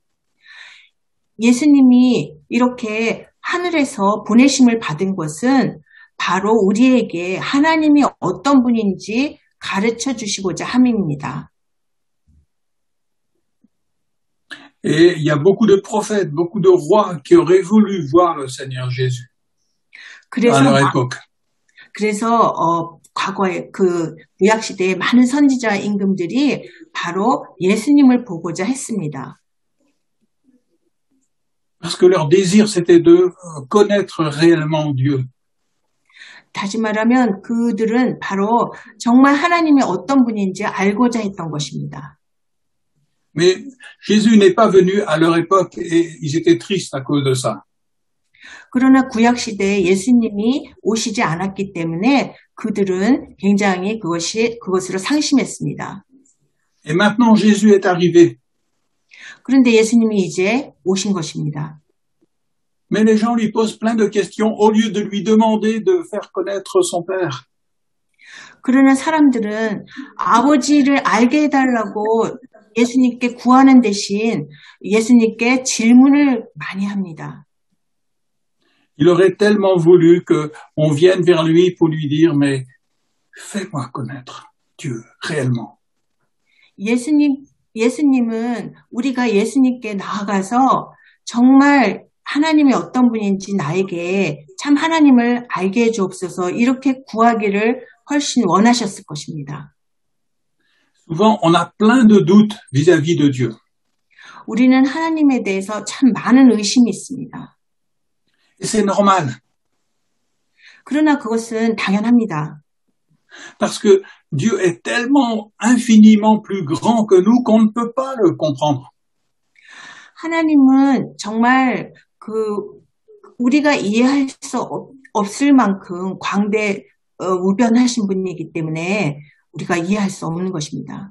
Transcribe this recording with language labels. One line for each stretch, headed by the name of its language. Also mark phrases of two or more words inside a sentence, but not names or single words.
Korean: 예수님이 이렇게 하늘에서 보내심을 받은 것은 바로 우리에게 하나님이 어떤 분인지 가르쳐 주시고자 함입니다.
French: Et il y a beaucoup de prophètes, beaucoup de rois qui auraient voulu voir le Seigneur Jésus à leur époque.
Korean: 그래서 과거에 그 구약 시대에 많은 선지자 임금들이 바로 예수님을 보고자 했습니다.
French: Parce que leur désir c'était de connaître réellement Dieu.
Korean: 다시 말하면 그들은 바로 정말 하나님이 어떤 분인지 알고자 했던 것입니다.
French: Mais Jésus n'est pas venu à leur époque et ils étaient tristes à cause de ça.
Korean: 그러나 구약 시대에 예수님이 오시지 않았기 때문에 그들은 굉장히 그것으로 상심했습니다.
French: Et maintenant Jésus est arrivé.
Korean: 그런데 예수님이 이제 오신 것입니다.
French: Mais les gens lui posent plein de questions au lieu de lui demander de faire connaître son Père.
Korean: 그러나 사람들은 아버지를 알게 해달라고 예수님께 구하는 대신 예수님께 질문을 많이 합니다.
French: Il aurait tellement voulu qu'on vienne vers lui pour lui dire, mais fais-moi connaître Dieu réellement.
Korean: 예수님은 우리가 예수님께 나아가서 정말 하나님이 어떤 분인지 나에게 참 하나님을 알게 해주옵소서 이렇게 구하기를 훨씬 원하셨을 것입니다.
French: Souvent, on a plein de doutes vis-à-vis de Dieu.
Korean: 우리는 하나님에 대해서 참 많은 의심이 있습니다.
French: Et c'est normal.
Korean: 그러나 그것은 당연합니다.
French: Parce que Dieu est tellement infiniment plus grand que nous qu'on ne peut pas le comprendre.
Korean: 하나님은 정말 우리가 이해할 수 없을 만큼 우변하신 분이기 때문에 우리가 이해할 수 없는 것입니다.